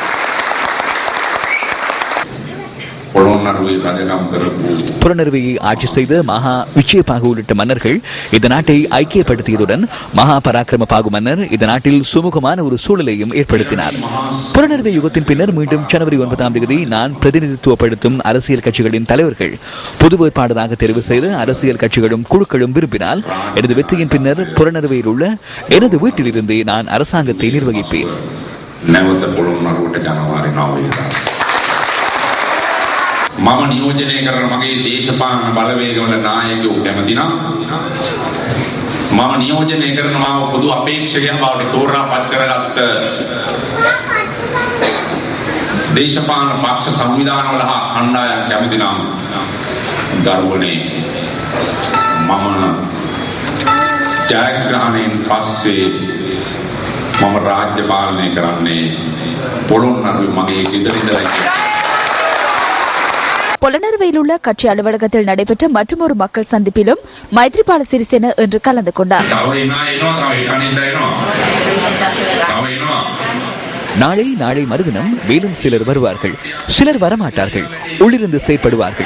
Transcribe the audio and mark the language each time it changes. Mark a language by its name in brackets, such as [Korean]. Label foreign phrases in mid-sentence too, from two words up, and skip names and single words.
[Tamil] புலனறுவையை ஆட்சி செய்த மகா விஜயபாகு உள்ளிட்ட மன்னர்கள் இந்த நாட்டை ஐக்கியப்படுத்தியதுடன் மகா பராக்கிரம பாகு மன்னர் இந்த நாட்டில் சுமூகமான ஒரு சூழலையும் ஏற்படுத்தினார். புலனறுவை யுகத்தின் பின்னர் மீண்டும் ஜனவரி 9ஆம் தேதி நான் பிரதிநிதித்துவப்படுத்தும் அரசியல் கட்சிகளின் தலைவர்கள் பொது வேட்பாளராக தெரிவு செய்து அரசியல் கட்சிகளும் குழுக்களும் விரும்பினால் எனது வெற்றியின் பின்னர் புலனறுவையில் உள்ள எனது வீட்டிலிருந்தே நான் அரசாங்கத்தை நிர்வகிப்பேன். [Sinhala] මම නියෝජනය කරන මගේ දේශපාලන බලවේගවල නායකයෝ කැමති නම් මම නියෝජනය කරන මාව පොදු අපේක්ෂකයන් බවට තෝරාපත් කරගත්ත දේශපාලන පක්ෂ සංවිධානවල හා කණ්ඩායම් කැමති නම් ගරුවනේ මම ජයග්‍රහණයෙන් පස්සේ මම රාජ්‍ය පාලනය කරන්නේ පොළොන්නරුවේ මගේ ගෙදර ඉඳලා. [Tamil] புலனறுவையில் உள்ள கட்சி அலுவலகத்தில் நடைபெற்ற மற்றொரு மக்கள் சந்திப்பிலும் மைத்ரிபால சிறிசேன இன்று கலந்து கொண்டார். நாளை மறுதினம் மேலும் சிலர் வருவார்கள், சிலர் வரமாட்டார்கள், உள்ளிருந்து செயற்படுவார்கள்.